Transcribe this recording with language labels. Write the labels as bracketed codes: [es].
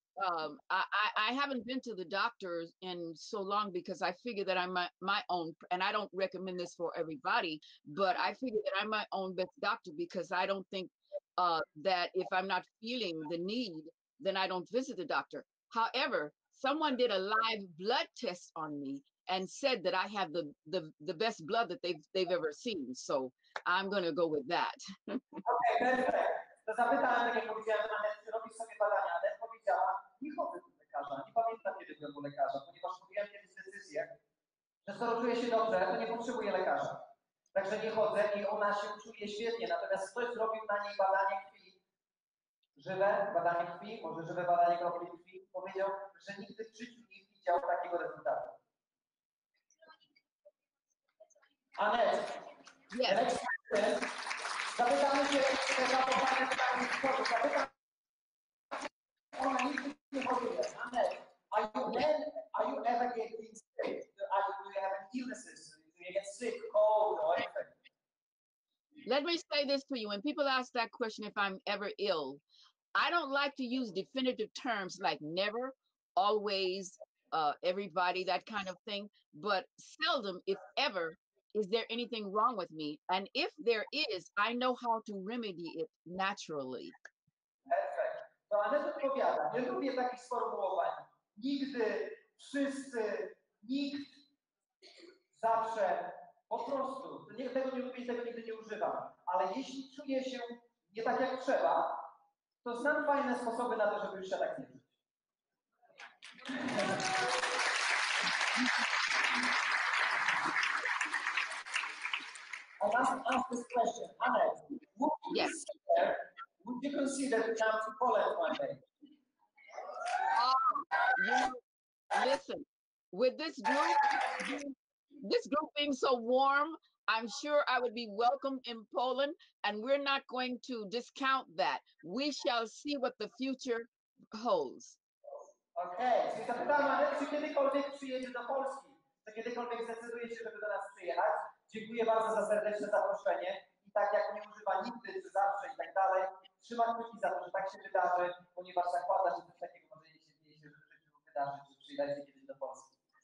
[en] I haven't been to the doctors in so long because I figure that I'm my own, and I don't recommend this for everybody, but I figure that I'm my own best doctor because I don't think that if I'm not feeling the need, then I don't visit the doctor. However, someone did a live blood test on me and said that I have the best blood that they've ever seen. So I'm going to go with that. Okay, perfect. [pl] To zapytałem, tak jak powiedziałem, Annette, czy robisz sobie badania. Annette powiedziała, nie chodzę do lekarza, nie pamiętam kiedy byłem u lekarza, ponieważ podjąłem kiedyś decyzję, że skoro czuję się dobrze, to nie potrzebuję lekarza. Także nie chodzę i ona się czuje świetnie. Natomiast ktoś zrobił na niej badanie krwi, żywe badanie krwi, może żywe badanie kropli krwi, powiedział, że nigdy w życiu nie widział takiego rezultatu. Annette, [en] Yes. [pl] zapytamy się te zachowanie pytanie z przodu. Zapytam, ona nigdy nie choruje. [en] Annette, are you ever getting sick? Do you have any illnesses? Do you get sick, cold, or anything? Let me say this to you. When people ask that question, if I'm ever ill, I don't like to use definitive terms like never, always, everybody, that kind of thing. But seldom, if ever, is there anything wrong with me? And if there is, I know how to remedy it naturally. [pl] Perfekt. To Annette odpowiada, nie lubię takich sformułowań. Nigdy, wszyscy, nikt, zawsze, po prostu. Tego nie lubię i tego nigdy nie używam. Ale jeśli czuję się nie tak jak trzeba, to znam fajne sposoby na to, żeby już się tak nie czuć. [en] I must ask this question, Annette. Would you consider to come to Poland one day? Listen, with this group being so warm, I'm sure I would be welcome in Poland, and we're not going to discount that. We shall see what the future holds. [pl] Okej, czyli zapytałam Annette, czy kiedykolwiek przyjedzie do Polski, czy kiedykolwiek zdecyduje się, żeby do nas przyjechać. Dziękuję bardzo za serdeczne zaproszenie i tak jak nie używa nigdy, czy zawsze i tak dalej, trzyma kciuki za to, że tak się wydarzy, ponieważ zakłada, że coś takiego może się dzieje, że w życiu wydarzy, że przyjedzie kiedyś do Polski.